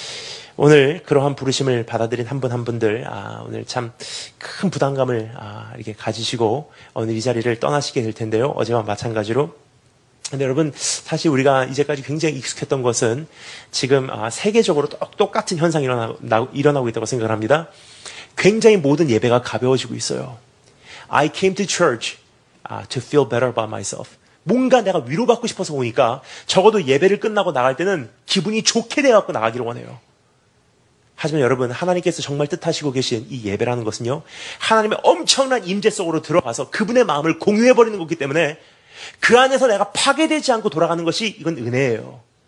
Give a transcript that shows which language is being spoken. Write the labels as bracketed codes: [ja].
[ko] 오늘 그러한 부르심을 받아들인 한 분 한 분들, 오늘 참 큰 부담감을 이렇게 가지시고 오늘 이 자리를 떠나시게 될 텐데요. 어제와 마찬가지로. 근데 여러분, 사실 우리가 이제까지 굉장히 익숙했던 것은 지금 세계적으로 똑같은 현상이 일어나고 있다고 생각을 합니다. 굉장히 모든 예배가 가벼워지고 있어요. [en] I came to church to feel better about myself. [ko] 뭔가 내가 위로받고 싶어서 오니까 적어도 예배를 끝나고 나갈 때는 기분이 좋게 돼갖고 나가기를 원해요. 하지만 여러분, 하나님께서 정말 뜻하시고 계신 이 예배라는 것은요, 하나님의 엄청난 임재 속으로 들어가서 그분의 마음을 공유해버리는 거기 때문에 그 안에서 내가 파괴되지 않고 돌아가는 것이 이건 은혜예요.